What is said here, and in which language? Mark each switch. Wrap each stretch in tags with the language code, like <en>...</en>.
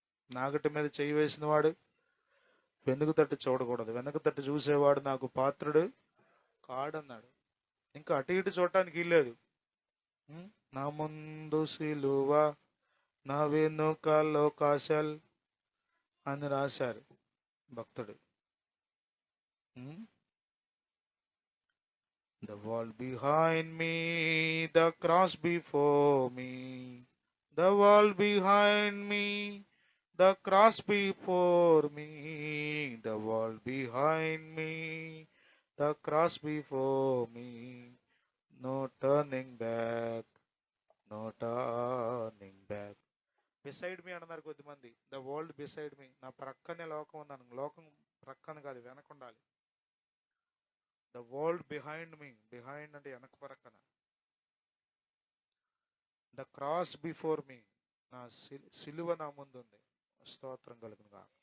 <te>నాగటి మీద చేయి వేసిన వాడు వెనుక తట్టు చూడకూడదు, వెనక తట్టు చూసేవాడు నాకు పాత్రుడు కాడన్నాడు. ఇంకా అటు ఇటు చూడటానికి వీల్లేదు. నా ముందు సిలువ, నా వెనుక లోకాశల్ అని రాశారు భక్తుడు.</te> <en>The wall behind me, the cross before me. The wall behind me, the cross before me. The wall behind me, the cross before me. No turning back, no turning back. Beside me</en> <te>అన్నారు కొద్దిమంది.</te> <en>The world beside me.</en> <te>నా ప్రక్కనే లోకం ఉన్నాను. లోకం ప్రక్కన కాదు, వెనక ఉండాలి.</te> <en>The world behind me.</en> <te>Behind అంటే వెనక ప్రక్కన.</te> <en>The cross before me.</en> <te>నా సిలువ నా ముందు ఉంది. స్తోత్రం కలుగునుగా.</te>